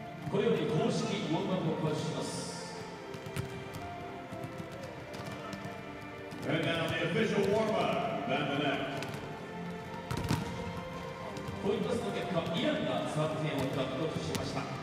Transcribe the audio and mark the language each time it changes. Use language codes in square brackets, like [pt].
[ja] これより公式ウォームアップを開始します。 [en] And now the official warm-up, then the net. [ja] コイントスの結果、イランがサーブ権を獲得しました。